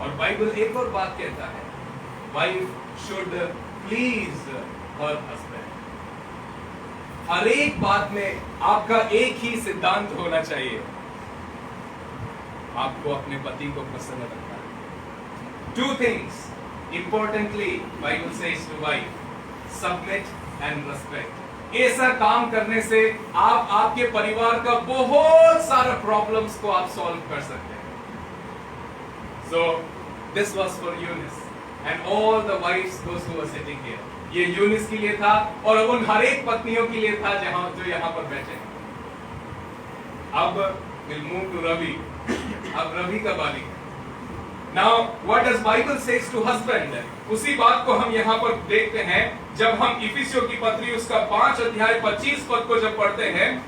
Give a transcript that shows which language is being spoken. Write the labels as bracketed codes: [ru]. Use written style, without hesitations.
[hi] और बाइबल एक और बात कहता है, [en] Wife should please her husband. [hi] हर एक बात में आपका एक ही सिद्धांत होना चाहिए, आपको अपने पति को पसंद रखना है। [en] Two things importantly Bible says to wife, submit and respect। [hi] ऐसा काम करने से आप आपके परिवार का बहुत सारा प्रॉब्लम्स को आप सॉल्व कर सकते हैं। [en] So this was for Eunice and all the wives those who were sitting here। [hi] ये यूनिस के लिए था और उन हर एक पत्नियों के लिए था जहां जो यहां पर बैठे हैं। अब [en] we'll move to Ravi. [hi] अब रवि का बारी। [en] Now what does Bible says to husband? [hi] उसी बात को हम यहाँ पर देखते हैं जब हम इफिसियों की पत्री उसका 5 अध्याय 25 पद को जब पढ़ते हैं।